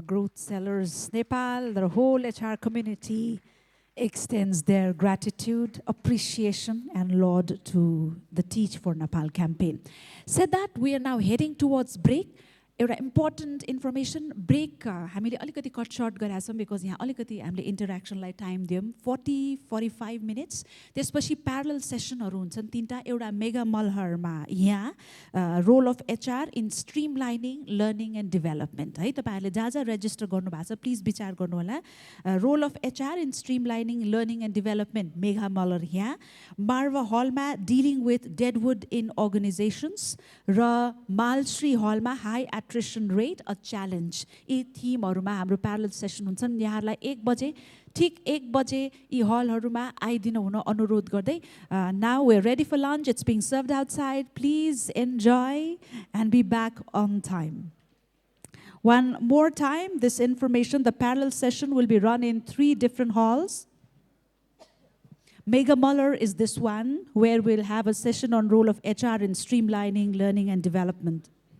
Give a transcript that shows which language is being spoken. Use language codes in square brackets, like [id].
[en] Growth Sellers Nepal, the whole HR community extends their gratitude, appreciation, and laud to the Teach for Nepal campaign. Said that, we are now heading towards break. [ne] एउटा important information brake हामीले अलिकति cut short गरेका छौँ because यहाँ अलिकति हामीले इन्टरेक्सनलाई time दियौँ 40-45 minutes त्यसपछि प्यारलल सेसनहरू हुन्छन् तीनटा एउटा मेगा मलहरमा यहाँ role of HR in stream lining learning and development है तपाईँहरूले जहाँ जहाँ रेजिस्टर गर्नुभएको छ प्लिज विचार गर्नुहोला role of HR in stream lining learning and development mega मलर यहाँ मार्वा हलमा dealing with deadwood in organisations र मालश्री हलमा high attrition rate, a challenge. यी थिमहरुमा हाम्रो प्यारलल सेसन हुन्छन् यहाँहरुलाई 1 बजे ठीक 1 बजे यी हलहरुमा आइदिनु हुन अनुरोध गर्दै [en] now we're ready for lunch. It's being served outside. Please enjoy and be back on time. One more time, this information, the parallel session will be run in 3 different halls. Mega Muller is this one where we'll have a session on role of HR in streamlining learning and development.